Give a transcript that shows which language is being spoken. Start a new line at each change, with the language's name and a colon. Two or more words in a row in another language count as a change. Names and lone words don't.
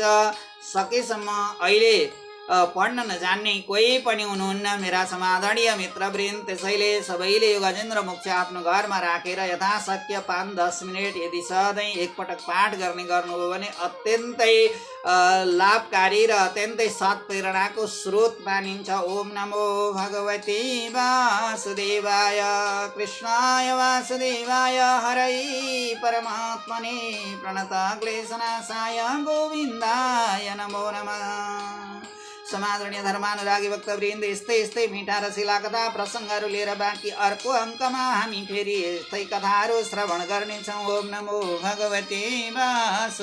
Nepali: सकेसम्म अहिले पढ्न नजान्ने कोही पनि हुनुहुन्न मेरा समादरणीय मित्रवृन्द। त्यसैले सबैले यो गजेन्द्र मोक्ष आफ्नो घरमा राखेर यथाशक्य 5-10 मिनट यदि सधैँ एकपटक पाठ गर्ने गर्नुभयो भने अत्यन्तै लाभकारी र अत्यन्तै सत्प्रेरणाको स्रोत मानिन्छ।
Sanskrit: ओम नमो भगवते वासुदेवाय कृष्णाय वासुदेवाय हरै परमात्मने प्रणतक्लेशनाशाय गोविन्दाय नमो नमः।
Nepali: समादरणीय धर्मानुरागी भक्तवृन्द, यस्तै मिठा रसिला कथा प्रसङ्गहरू लिएर बाँकी अर्को अङ्कमा हामी फेरि यस्तै कथाहरू श्रवण गर्नेछौँ।
Sanskrit: ओम नमो भगवते वासुदेवाय।